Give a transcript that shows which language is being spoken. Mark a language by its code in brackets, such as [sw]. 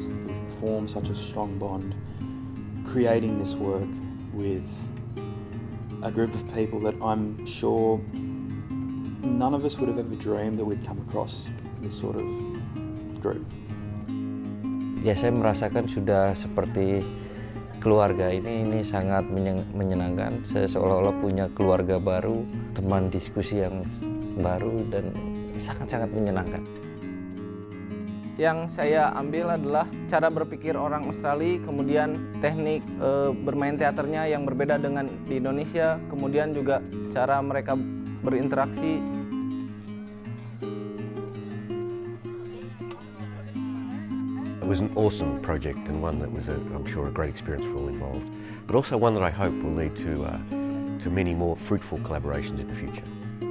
[en] We formed such a strong bond creating this work with a group of people that I'm sure none of us would have ever dreamed that we'd come across this sort of group. [id] Ya, saya merasakan sudah seperti keluarga. Ini sangat menyenangkan. Saya seolah-olah punya keluarga baru, teman diskusi yang baru, dan sangat-sangat menyenangkan. Yang saya ambil adalah cara berpikir orang Australia, kemudian teknik bermain teaternya yang berbeda dengan di Indonesia, kemudian juga cara mereka berinteraksi. [en] It was an awesome project and one that was, I'm sure, a great experience for all involved, but also one that I hope will lead to many more fruitful collaborations in the future.